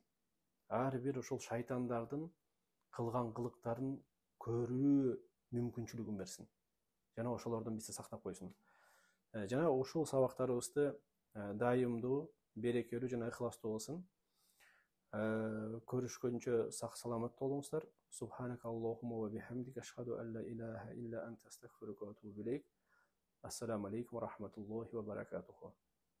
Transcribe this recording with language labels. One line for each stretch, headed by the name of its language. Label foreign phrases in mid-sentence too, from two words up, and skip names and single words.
Kyrgyz: Ар бир ошол шайтандардын кылган кылыктарын көрүү мүмкүнчүлүгүн берсин. Жана ошолордон бизди сактап койсун. Жана ушул сабактарыбызды дайымдуу, берекелүү жана ыхластуу кылсын. Көрүшкөнчө сак саламат болуңуздар.
Arabic: سبحانك اللهم وبحمدك أشهد أن لا إله إلا أنت أستغفرك وأتوب إليك. السلام عليكم ورحمة الله وبركاته.